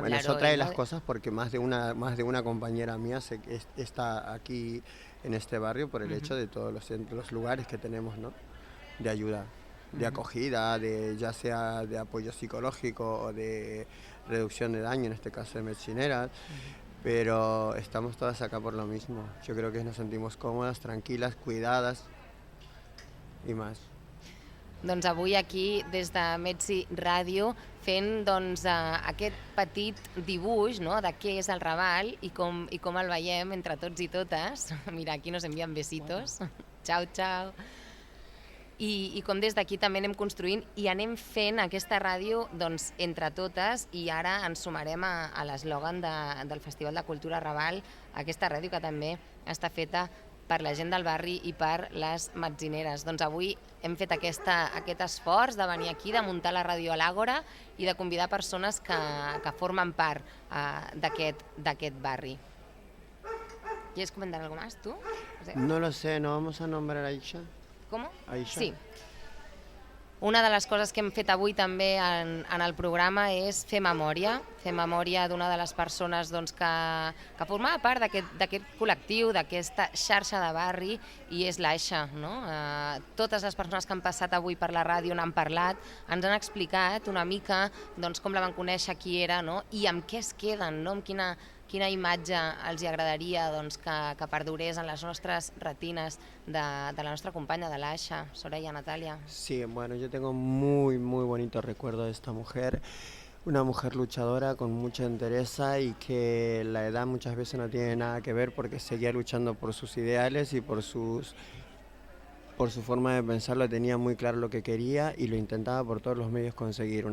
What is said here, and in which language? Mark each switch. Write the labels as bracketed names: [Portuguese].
[Spanish] Bueno, es otra de las cosas, porque más de una compañera mía está aquí en este barrio por el hecho de todos los lugares que tenemos, ¿no? De ayuda, de acogida, ya sea de apoyo psicológico o de reducción de daño, en este caso de medicineras. Pero estamos todas acá por lo mismo. Yo creo que nos sentimos [Catalan] còmodes, tranquil·les, cuidades i més. Doncs avui aquí, des de Metzi Ràdio, fent aquest petit dibuix, no?, de què és el Raval i com el veiem entre tots i totes. Mira, aquí nos envien besitos. Ciao, ciao. I com des d'aquí també anem construint i anem fent aquesta ràdio entre totes, i ara ens sumarem a l'eslògan del Festival de Cultura Raval, aquesta ràdio que també està feta per la gent del barri i per les metzineres. Doncs avui hem fet aquest esforç de venir aquí, de muntar la ràdio a l'Àgora i de convidar persones que formen part d'aquest barri. [Spanish] ¿Quieres comentar algo más tú? No lo sé, ¿no vamos a nombrar a Aisha? ¿Cómo? Aisha. Sí. [Catalan] Una de les coses que hem fet avui també en el programa és fer memòria d'una de les persones que formava part d'aquest col·lectiu, d'aquesta xarxa de barri, i és l'Aisha, no? Totes les persones que han passat avui per la ràdio n'han parlat, ens han explicat una mica com la van conèixer, qui era, no? I amb què es queden, no? Amb quina imatge els agradaria que perdurés en les nostres retines de la nostra companya, de l'Aisha, Soraya, Natalia. [Spanish] Sí, bueno, yo tengo muy bonito recuerdo de esta mujer, una mujer luchadora con mucha entereza, y que la edad muchas veces no tiene nada que ver, porque seguía luchando por sus ideales y por su forma de pensarlo. Tenía muy claro lo que quería y lo intentaba por todos los medios conseguir.